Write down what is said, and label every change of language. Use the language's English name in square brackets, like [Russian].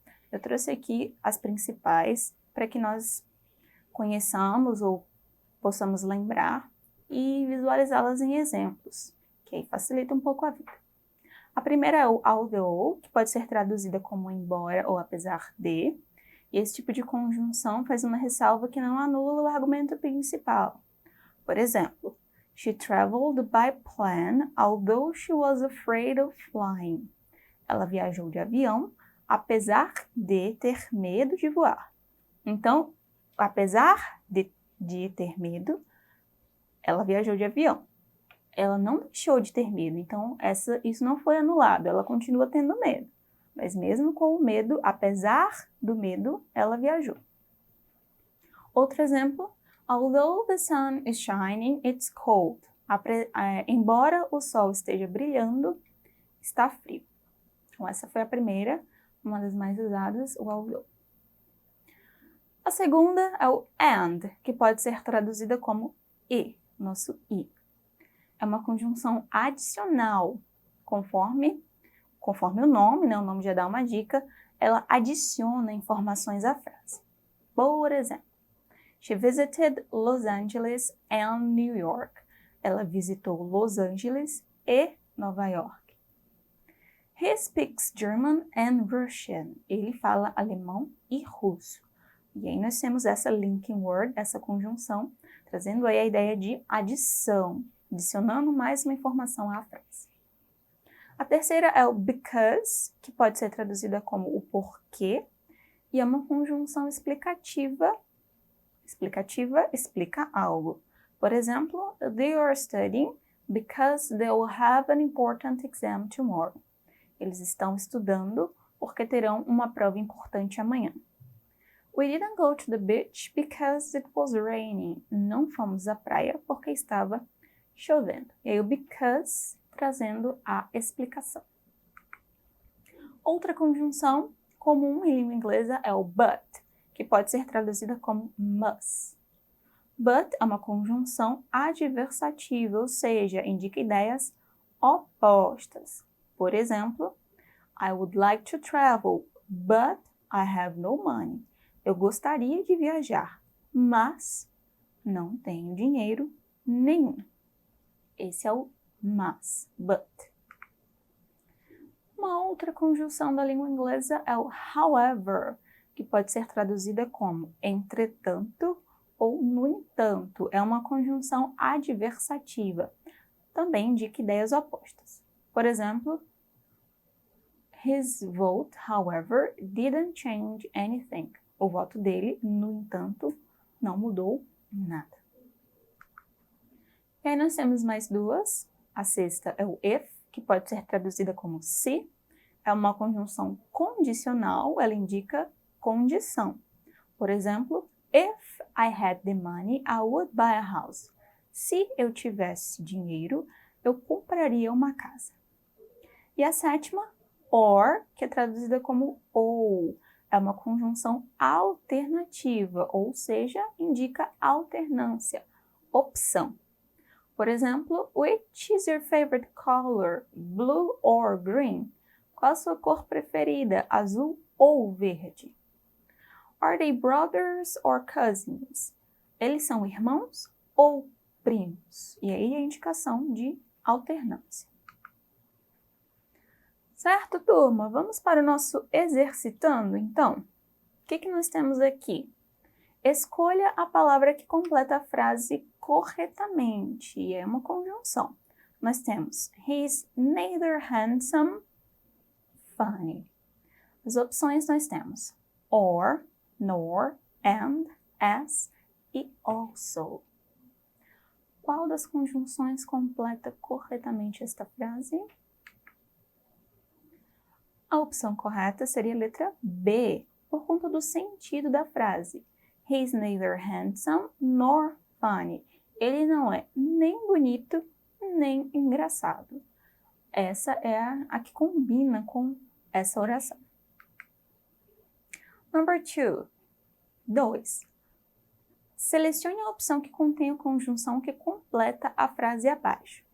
[Portuguese] Eu trouxe aqui as principais para que nós conheçamos ou possamos lembrar e visualizá-las em exemplos, que aí facilita um pouco a vida. A primeira é o although, que pode ser traduzida como embora ou apesar de, e esse tipo de conjunção faz uma ressalva que não anula o argumento principal. Por exemplo, [English] she traveled by plane, although she was afraid of flying. [Portuguese] Ela viajou de avião, apesar de ter medo de voar. Então, apesar de ter medo, ela viajou de avião. Ela não deixou de ter medo, então isso não foi anulado, ela continua tendo medo. Mas mesmo com o medo, apesar do medo, ela viajou. Outro exemplo, [English] although the sun is shining, it's cold. [Portuguese] Embora o sol esteja brilhando, está frio. Então essa foi a primeira, uma das mais usadas, o although. A segunda é o and, que pode ser traduzida como e, nosso i. É uma conjunção adicional, conforme o nome, né? O nome já dá uma dica, ela adiciona informações à frase. Por exemplo, [English] she visited Los Angeles and New York. [Portuguese] Ela visitou Los Angeles e Nova York. [English] He speaks German and Russian. [Portuguese] Ele fala alemão e russo. E aí nós temos essa linking word, essa conjunção, trazendo aí a ideia de adição, adicionando mais uma informação à frase. A terceira é o because, que pode ser traduzida como o porquê, e é uma conjunção explicativa. Explicativa explica algo. Por exemplo, [English] they are studying because they will have an important exam tomorrow. [Portuguese] Eles estão estudando porque terão uma prova importante amanhã. [English] We didn't go to the beach because it was raining. [Portuguese] Não fomos à praia porque estava chovendo. E aí o because trazendo a explicação. Outra conjunção comum em língua inglesa é o but, que pode ser traduzida como must. But é uma conjunção adversativa, ou seja, indica ideias opostas. Por exemplo, [English] I would like to travel, but I have no money. [Portuguese] Eu gostaria de viajar, mas não tenho dinheiro nenhum. Esse é o mas, but. Uma outra conjunção da língua inglesa é o however, que pode ser traduzida como entretanto ou no entanto. É uma conjunção adversativa. Também indica ideias opostas. Por exemplo, [English] his vote, however, didn't change anything. [Portuguese] O voto dele, no entanto, não mudou nada. E aí nós temos mais duas. A sexta é o if, que pode ser traduzida como se, é uma conjunção condicional, ela indica condição. Por exemplo, [English] if I had the money, I would buy a house. [Portuguese] Se eu tivesse dinheiro, eu compraria uma casa. E a sétima, or, que é traduzida como ou, é uma conjunção alternativa, ou seja, indica alternância, opção. Por exemplo, [English] which is your favorite color, blue or green? [Portuguese] Qual a sua cor preferida, azul ou verde? [English] Are they brothers or cousins? [Portuguese] Eles são irmãos ou primos? E aí a indicação de alternância. Certo, turma? Vamos para o nosso exercitando, então? O que nós temos aqui? Escolha a palavra que completa a frase corretamente, e é uma conjunção. Nós temos [English] he's neither handsome, funny. [Portuguese] As opções nós temos or, nor, and, as e also. Qual das conjunções completa corretamente esta frase? A opção correta seria a letra B, por conta do sentido da frase. [English] He's neither handsome nor funny. [Portuguese] Ele não é nem bonito, nem engraçado. Essa é a que combina com essa oração. [English] Number 2. [Portuguese] Selecione a opção que contém a conjunção que completa a frase abaixo.